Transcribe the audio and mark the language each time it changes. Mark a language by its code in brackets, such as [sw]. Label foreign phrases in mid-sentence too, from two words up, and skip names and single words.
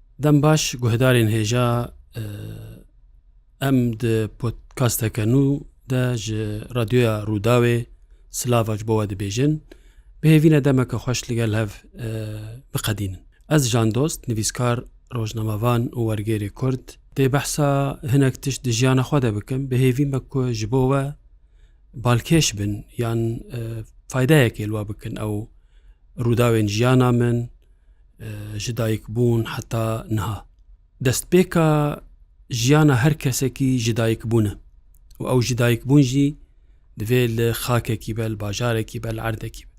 [ku] دەم باش گوهدارên هێژا ئەم پۆدکاستەکەن و دە ji رادیۆیا ڕووداوێ سلاڤ بۆوە دەبێژن بهێڤینە دەمەکە خۆش لەگەل هەڤ بقەدینن. ئەس ژان دۆست نویسکار ڕۆژنەمەڤان و وەرگێری کورد دێ بەحسا هەنێک تشت di ژیانە خۆ دە بکەم بهێڤیمە کو ji بۆ we balkêş bin yan faydayekê li we bikin ew rûdawên jiyana min ji dayikbûn heta niha. Destpêka jiyana her kesekî ji dayikbûn e û ew ji dayikbûn jî divê li xakekî be, li bajarekî be, li erdekî be.